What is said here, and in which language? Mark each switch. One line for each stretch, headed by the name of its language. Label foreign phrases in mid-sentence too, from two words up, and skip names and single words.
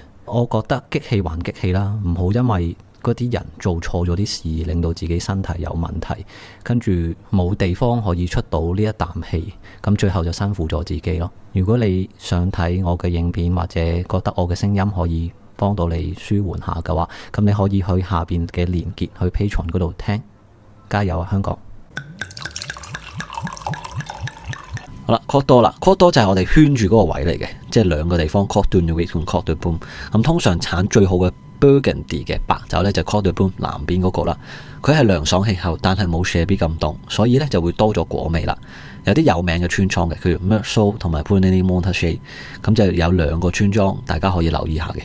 Cantonese: 我覺得激氣還激氣啦，唔好因為嗰啲人做錯咗啲事，令到自己身體有問題，跟住冇地方可以出到呢一啖氣，咁最後就辛苦咗自己咯。如果你想睇我嘅影片，或者覺得我嘅聲音可以幫到你舒緩下嘅話，咁你可以去下邊嘅連結去 Patreon 嗰度聽。加油啊，香港！好啦 ，Côte d'Or 啦，Côte d'Or 就係我哋圈住嗰個位嚟嘅，即係兩個地方 Côte de Nuits 同 Côte de Beaune。咁通常產最好嘅 Burgundy 嘅白酒呢，就 Côte de Beaune 南邊嗰個啦。佢係涼爽氣候，但係冇 Chablis 咁凍，所以呢就會多咗果味啦。有啲有名嘅村莊嘅，譬如 Meursault 同埋 Puligny-Montrachet， 咁就有兩個村莊，大家可以留意下嘅。